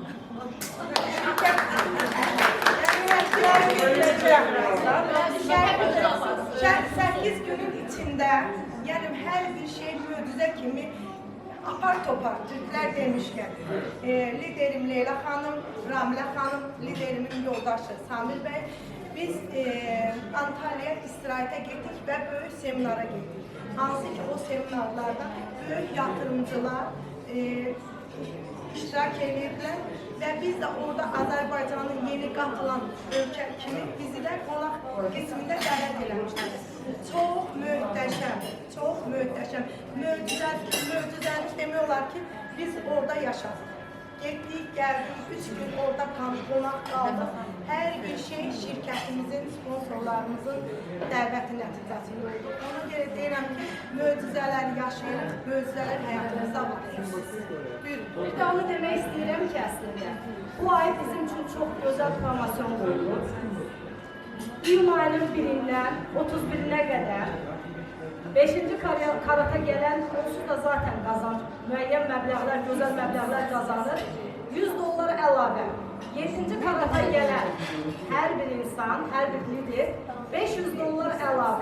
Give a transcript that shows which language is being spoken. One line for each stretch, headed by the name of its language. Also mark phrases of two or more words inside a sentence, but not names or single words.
Turkish: 8 günün içinde yani her bir şey
Azerbaijani: möcüzə kimi apar topar
Turkish: Türkler demişken liderim Leyla Hanım, Ramile Hanım, liderimin yoldaşı Samir Bey biz Antalya'ya istirahate gittik ve böyük seminara gittik.
Azerbaijani: Hansı ki o seminarlarda
Turkish: büyük yatırımcılar
Azerbaijani: iştirak edirlər və biz də orada Azərbaycanın yeni qatılan ölkə kimi bizi də qonaq qismində dəvət eləmişlər. Çox möhtəşəm, çox möhtəşəm. Möcüzəni demək olar ki, biz orada yaşadık. Getdik, gəldik, 3 gün orada qonaq qaldıq. Hər bir şey şirkətimizin, sponsorlarımızın dəvəti nəticəsində oldu. Ona görə deyirəm ki, möcüzələr yaşayırıq, möcüzələr həyatımızda var.
Turkish: Bir de onu demek istedim ki aslında. Bu ay bizim için çok güzel promosyon oldu.
Azerbaijani: iyun ayının 1-dən 31-nə qədər 5-ci karata gələn onsuz da zaten qazanc, müəyyən məbləğlər, gözəl məbləğlər qazanır. 100 dollar əlavə. 7-ci karata gələn hər bir insan, hər bir lider 500 dollar əlavə.